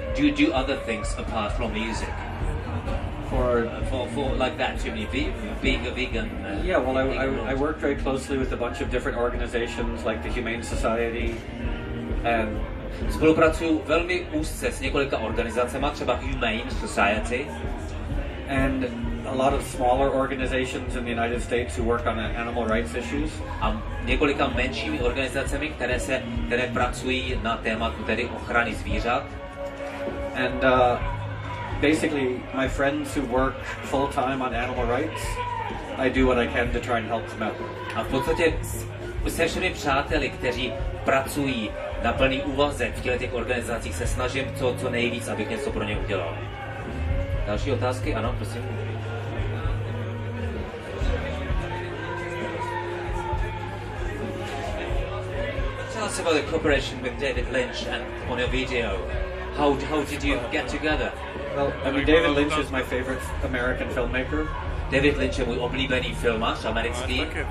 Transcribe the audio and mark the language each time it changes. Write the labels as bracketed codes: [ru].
[en] Do you do other things apart from music? For like that, to me, being a vegan. Yeah, well, I work very closely with a bunch of different organizations like the Humane Society and [cs] spolupracuju velmi úzce s několika organizacemi, třeba Humane Society [en] and a lot of smaller organizations in the United States who work on animal rights issues. [cs] A několika menšími organizacemi, které pracují na tématu tedy ochrany zvířat. [en] And basically, my friends who work full time on animal rights, I do what I can to try and help them out. [cs] A v podstatě se všemi přáteli, kteří pracují na plný úvazek v těch organizacích, se snažím co nejvíc, abych něco pro ně udělal. Další otázky? Ano, prosím. [en] Tell us about the cooperation with David Lynch and on your video. How did you get together? Well, I mean, David Lynch is my favorite American filmmaker. [cs] David Lynch je můj oblíbený filmař americký.